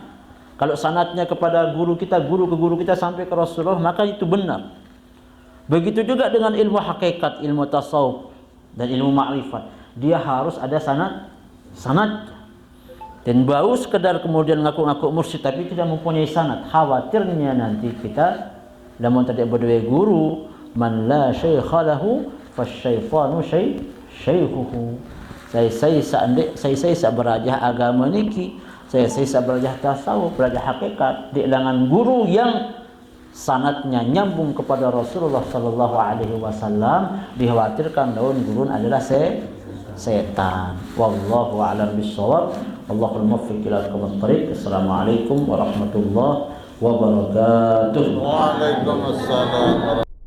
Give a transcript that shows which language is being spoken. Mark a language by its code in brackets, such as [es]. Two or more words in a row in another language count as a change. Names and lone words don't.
[id] Kalau sanadnya kepada guru kita, guru ke guru kita sampai ke Rasulullah, maka itu benar. Begitu juga dengan ilmu hakikat, ilmu tasawuf dan ilmu ma'rifat. Dia harus ada sanad. Dan baru sekedar kemudian ngaku-ngaku mursyid tapi tidak mempunyai sanad. [bjn] Khawatirnya nanti kita lamun tadi berdua guru, [ar] من لا شيخ له فالشيطان شيخه. [id] Saya berajah agama niki, saya berajah tasawuf, berajah hakikat di lengan guru yang sanadnya nyambung kepada Rasulullah [ar] صلى الله عليه وسلم, [id] dikhawatirkan daun gurun adalah setan. [ar] والله أعلم بالصواب. الله الموفق إلى أقوم الطريق. السلام عليكم ورحمة الله وبركاته. وعليكم السلام.